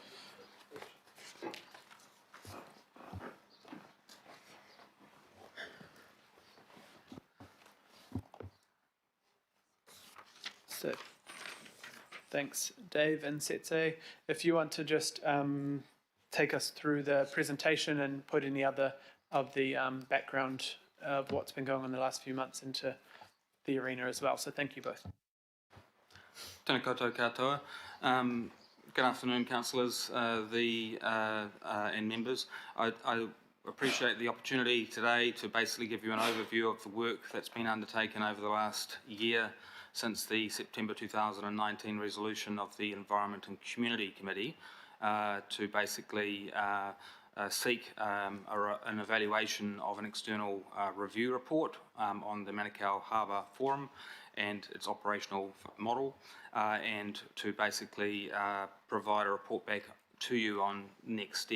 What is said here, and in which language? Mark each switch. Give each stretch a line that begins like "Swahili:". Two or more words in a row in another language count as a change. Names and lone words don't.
English: So, thanks, Dave and Setse. If you want to just take us through the presentation and put any other of the background of what's been going on in the last few months into the arena as well. So thank you both.
Māori: Tēnā koutou katoa.
English: Good afternoon, councillors and members. I appreciate the opportunity today to basically give you an overview of the work that's been undertaken over the last year since the September 2019 resolution of the Environment and Community Committee to basically seek an evaluation of an external review report on the Monaco Harbour Forum and its operational model, and to basically provide a report back to you on next steps.